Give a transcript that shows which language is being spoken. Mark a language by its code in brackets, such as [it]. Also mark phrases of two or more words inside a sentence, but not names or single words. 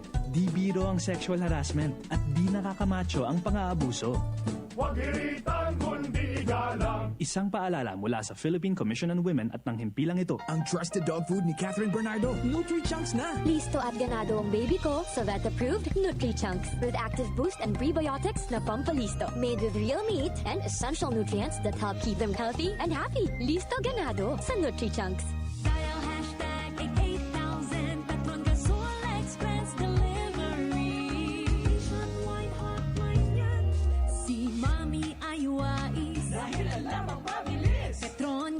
[tl] Di biro ang [en] sexual harassment [tl] at di nakakamacho ang pang-aabuso. Huwag hiritan kundi igalang. Isang paalala mula sa Philippine Commission on Women at ng himpilang ito. Ang [en] trusted dog food [tl] ni Catherine Bernardo, Nutri-Chunks na! Listo at ganado ang baby ko sa vet-approved Nutri-Chunks [en] with active boost and prebiotics [tl] na pampalisto. [en] Made with real meat and essential nutrients that help keep them healthy and happy. [tl] Listo ganado sa Nutri-Chunks. [en] Dial #88000 Petron Gasol Express Delivery. Nationwide hotline yan. [tl] Si Mami ay wais. Dahil alam ang mabilis. Petron